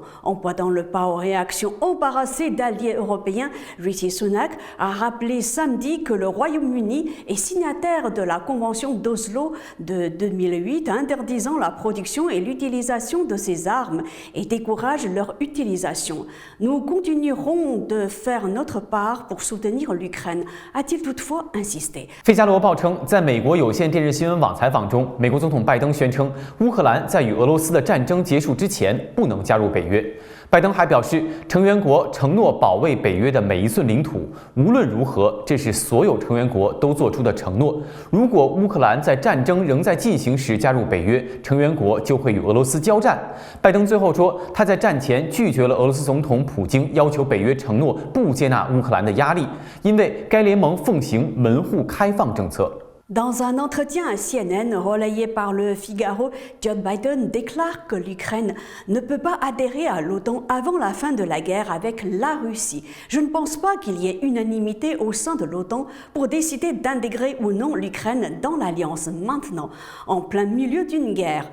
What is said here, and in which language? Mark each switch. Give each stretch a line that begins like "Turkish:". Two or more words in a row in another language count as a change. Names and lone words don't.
French: En pointant le pas aux réactions embarrassées d'alliés européens, Rishi Sunak a rappelé samedi que le Royaume-Uni est signataire de la Convention d'Oslo de 2008 interdisant la production et l'utilisation de ces armes et décourage leur utilisation. Nous continuerons de faire notre part pour soutenir l'Ukraine, a-t-il toutefois insisté.
Chinese: 费加罗报称，在美国有线电视新闻网采访中，美国总统拜登宣称，乌克兰在与俄罗斯的战争结束之前不能加入北约。拜登还表示，成员国承诺保卫北约的每一寸领土，无论如何，这是所有成员国都做出的承诺。如果乌克兰在战争仍在进行时加入北约，成员国就会与俄罗斯交战。拜登最后说，他在战前拒绝了俄罗斯总统普京要求北约承诺不接纳乌克兰的压力，因为该联盟奉行门户开放政策。
French: Dans un entretien à CNN relayé par le Figaro, Joe Biden déclare que l'Ukraine ne peut pas adhérer à l'OTAN avant la fin de la guerre avec la Russie. Je ne pense pas qu'il y ait unanimité au sein de l'OTAN pour décider d'intégrer ou non l'Ukraine dans l'alliance maintenant, en plein milieu d'une guerre.